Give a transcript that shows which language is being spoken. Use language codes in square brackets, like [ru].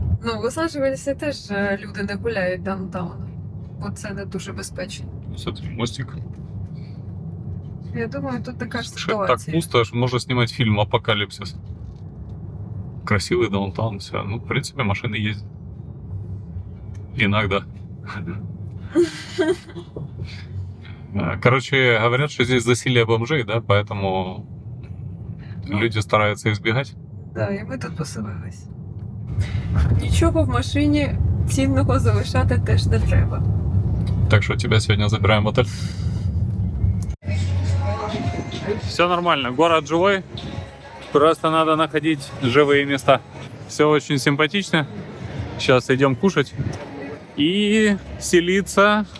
[uk] Ну, в Лос-Анджелесі теж люди не гуляють даунтауном, бо це не дуже безпечно. [ru] Смотри, мостик. [uk] Я думаю, тут така ж [ru] Так [uk] ситуація. [ru] пусто, что можно снимать фильм «Апокалипсис». Красивый даунтаун, все. Ну, в принципе, машины ездят. Иногда. Короче, говорят, что здесь засилие бомжей, да, поэтому люди стараются избегать. [uk] Да, і ми тут поселились. Нічого в машині цінного залишати теж не треба. [ru] Так что тебя сегодня забираем в отель. Все нормально, город живой. Просто надо находить живые места. Все очень симпатично. Сейчас идем кушать и селиться.